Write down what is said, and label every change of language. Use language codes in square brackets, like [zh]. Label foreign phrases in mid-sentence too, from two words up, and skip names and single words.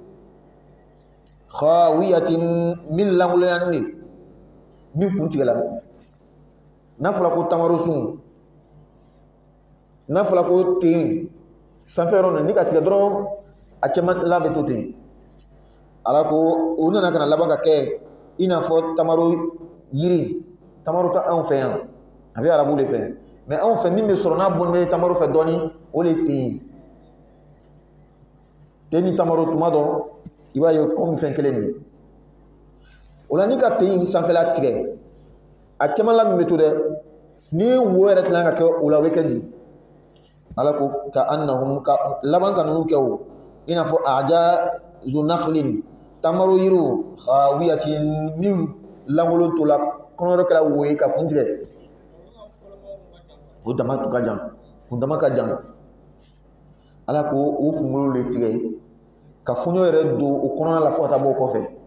[bm] khawiyatin min langoloyanni min kun tigɛla n'a fɔra ko tamaro sun n'a fɔra ko ten sanfɛ yɔrɔ na ni ka tigɛ dɔrɔn a cɛmala bɛ to ten ala ko o nana kana laban ka kɛ i n'a fɔ tamaro yiri tamaro ta anw fɛ yan a bɛ arabu de fɛ mais anw fɛ min bɛ sɔrɔ n'a bɔn bɛ tamaro fɛ dɔɔni o le ten ten ni tamaro tuma dɔ i b'a ye komi fɛn kelen de o la ni ka ten in sanfɛla tigɛ a cɛmala min bɛ to dɛ ni wo yɛrɛ tilan ka kɛ o la o bɛ kɛ di ala ko ka annahum ka laban ka ninnu kɛ o i n'a fɔ [ar] أعجاز نخل [bm] tamaro yiriw khawiyatin min langolo to la kɔnɔyɔrɔ kɛra wo ye ka kun tigɛ o dama ka jan kun dama ka jan ala ko o kunkolo le tigɛ ka fɔɲɔ yɛrɛ don o kɔnɔna la fo ka taa bɔ o kɔfɛ.